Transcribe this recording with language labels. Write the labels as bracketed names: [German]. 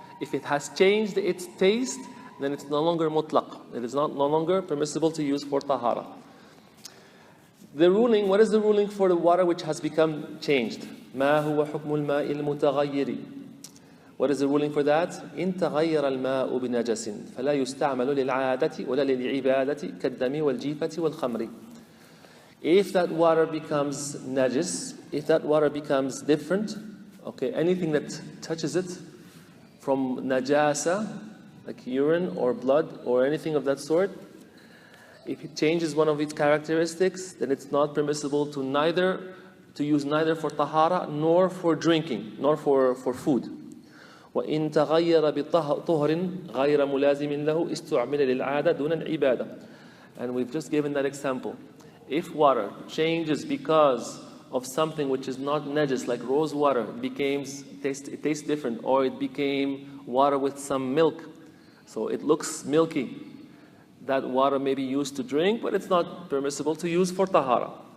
[English] If it has changed its taste, then it's no longer mutlaq. It is no longer permissible to use for tahara. The ruling, what is the ruling for the water which has become changed? [Arabic] ما هو حكم الماء المتغير? [English] What is the ruling for that? [Arabic] إن تغير الماء بنجس فلا يستعمل للعادة ولا للعبادة كالدم والجيفة والخمر. [English] If that water becomes najis, if that water becomes different, okay, anything that touches it from najasa, like urine or blood or anything of that sort, if it changes one of its characteristics, then it's not permissible to use neither for tahara nor for drinking, nor for food. [Arabic] وإن تغير بطهر غير ملازم له استعمل للعادة دون العبادة. [English] And we've just given that example. If water changes because of something which is not najis, like rose water, it tastes different, or it became water with some milk, so it looks milky, that water may be used to drink, but it's not permissible to use for tahara.